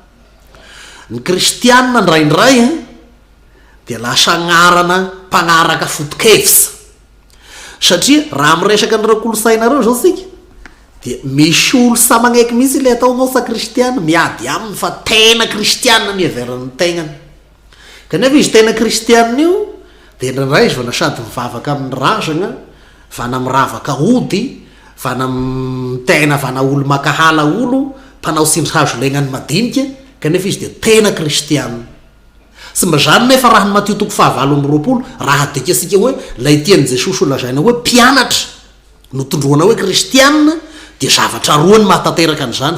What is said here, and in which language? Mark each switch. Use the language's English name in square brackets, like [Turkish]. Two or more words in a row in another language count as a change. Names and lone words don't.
[Malagasy] Ny kristianina ndraindray de lasa agnarana mpanaraka foto-kevitra satria raha miresaka an'ireo kolosainareo zao sika de misy olo sa magnaiky mihitsy le ataonao sa kristianina miady aminy fa tena kristianina miheveran'ny tegnany. Kanefa izy tena kristianina io de ndraindray izy vana sady mivavaka amin'ny razana vana miravaka ody vana tena vana olo makahala olo mpanao sindry hazo legnany madinika kanefa izy de tena kristianina. Sy mba zany nefa raha ny Mateo 5:20 raha adikasika hoe lay tian'i Jesosy olazaina hoe mpianatra no tondroana hoe kristianina de zavatra roa ny mahatateraka an'izany.